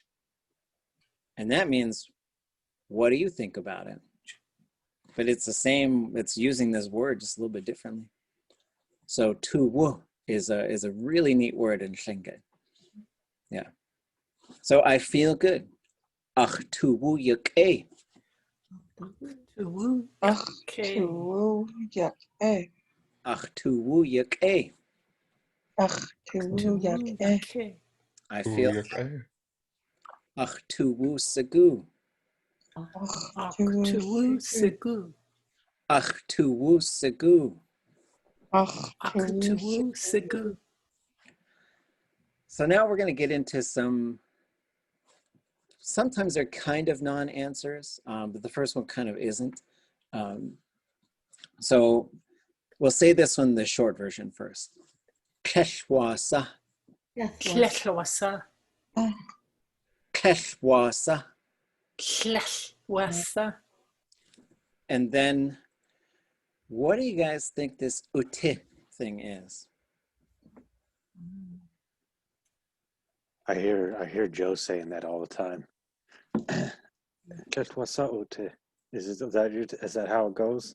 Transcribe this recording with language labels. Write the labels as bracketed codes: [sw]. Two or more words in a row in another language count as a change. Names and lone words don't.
[en] And that means, what do you think about it? But it's the same, it's using this word just a little bit differently. So [tli] tu wu [en] is a really neat word in Tlingit. Yeah. So I feel good. [tli] Ach tu wu yuk e. woo. Ach, [en] Okay. [tli] tu yak e. Ach tu wu yuk e. Ach, tu yak e. [en] Okay. I feel. [tli] Ach tu wu sagu. Ach, To tu woo sigu. Ach tu wu sagu. Ach, To tu woo sigu. [en] So now we're going to get into sometimes they're kind of non-answers, but the first one kind of isn't. So we'll say this one, the short version first. [tli] Keshwasa. Kleshwasa. Keshwasa. Kleshwasa. [en] And then What do you guys think this uti thing is? I hear Joe saying that all the time. Is that how it goes?